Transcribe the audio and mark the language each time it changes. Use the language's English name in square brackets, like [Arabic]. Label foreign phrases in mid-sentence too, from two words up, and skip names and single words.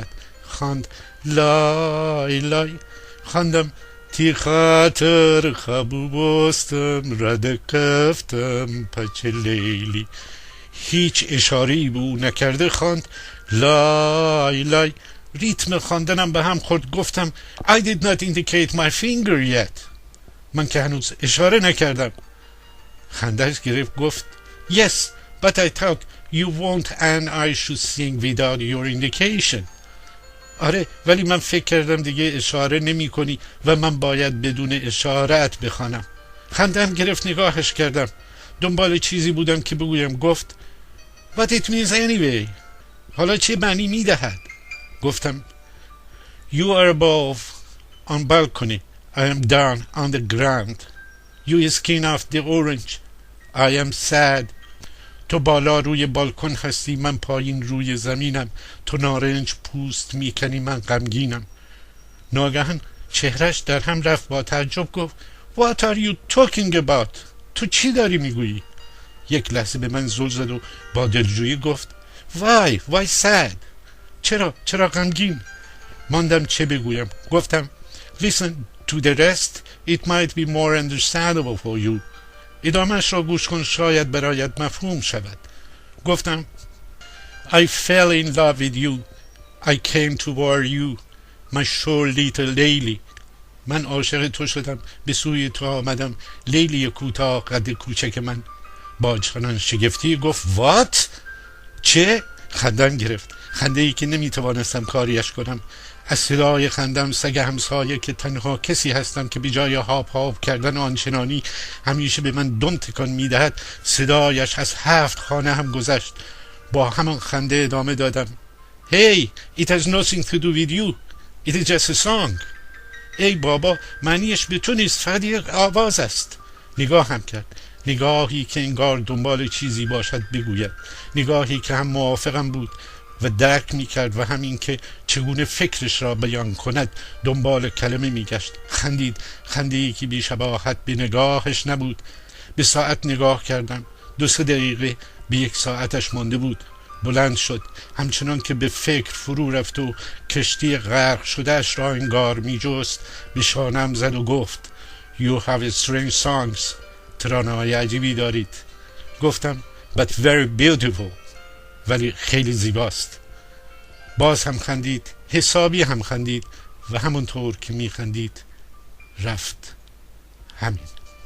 [Persian] خواند لای لای. [Gilaki] خواندم تی خاطر خبو بستم رد کفتم پچ لیلی. [Persian] هیچ اشاره‌ای به او نکرده خواند لای لای. ریتم خواندنم به هم خورد. گفتم [English] I did not indicate my finger yet، [Persian] من که هنوز اشاره نکردم. خنده‌اش گرفت. [English] گفت Yes but I thought you won't and I should sing without your indication. [Persian] آره ولی من فکر کردم دیگه اشاره نمی کنی و من باید بدون اشارت بخوانم. خنده‌ام گرفت. نگاهش کردم. دنبال چیزی بودم که بگویم. [English] گفت What it means anyway، [Persian] حالا چه معنی می دهد؟ [English] گفتم You are above on balcony، I am down on the ground. You skin off the orange، I am sad. [Persian] تو بالا روی بالکن هستی، من پایین روی زمینم. تو نارنج پوست میکنی، من غمگینم. ناگهان چهرش در هم رفت. با تعجب گفت [English] What are you talking about؟ [Persian] تو چی داری میگویی؟ یک لحظه به من زل زد و با دلجویی گفت [English] Why sad؟ [Persian] چرا غمگین؟ ماندم چه بگویم. [English] گفتم Listen to the rest، It might be more understandable for you. [Persian] ادامهش را گوش کن، شاید برایت مفهوم شود. [English] گفتم I fell in love with you، I came toward you، my sure little Layli. [Persian] من عاشق تو شدم، به سوی تو آمدم، لیلی کوتاه قد کوچک من. با چنان شگفتی گفت What؟ چه؟ خندم گرفت. خنده ای که نمیتوانستم کاریش کنم. از صدای خندم سگ همسایه که تنها کسی هستم که بجای هاپ کردن آنچنانی همیشه به من دم تکان میدهد، صدایش از 7 خانه هم گذشت. با همان خنده ادامه دادم [English] Hey it has nothing to do with you، it is just a song. [Persian] ای بابا معنیش به تو نیست، فقط یک آواز است. نگاه هم کرد. نگاهی که انگار دنبال چیزی باشد بگوید. نگاهی که هم موافقم بود و درک میکرد و همین که چگونه فکرش را بیان کند دنبال کلمه میگشت. خندی که بی‌شباهت به نگاهش نبود. به ساعت نگاه کردم. 2-3 دقیقه به 1 ساعتش مانده بود. بلند شد، همچنان که به فکر فرو رفت و کشتی غرق شده اش را انگار می جست، به شانم زد و گفت [English] You have a strange songs. [Persian] ترانه‌های عجیبی دارید. گفتم [English] But very beautiful. [Persian] ولی خیلی زیباست. باز هم خندید، حسابی هم خندید و همونطور که می خندید رفت. همین.